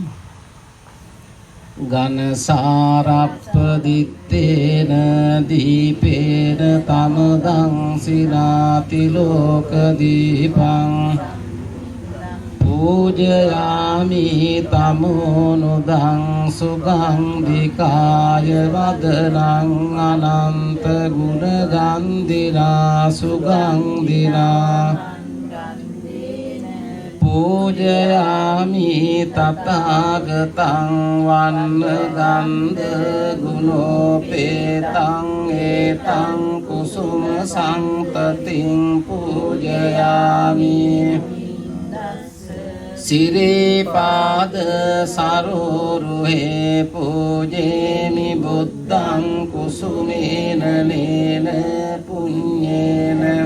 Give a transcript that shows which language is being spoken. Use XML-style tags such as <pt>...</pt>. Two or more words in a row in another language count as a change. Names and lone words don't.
<pi>ගන සාරප්පදිත්තේන දීපේන තමදං සිනාති ලෝක දීපං පූජයාමි තමෝනුදං සුගන්ධිකාය වදනං අනන්ත ගුණ ගන්ධිනා සුගන්ධිනා පූජයාමි තථාගතං වන්න ගන්ධ ගුණෝපේතං ඒතං කුසුම සංතතින් පූජයාමි සිරිපාද සරෝරුහේ පූජේමි බුද්ධං කුසුමේන නේන පුඤ්ඤේන</pi>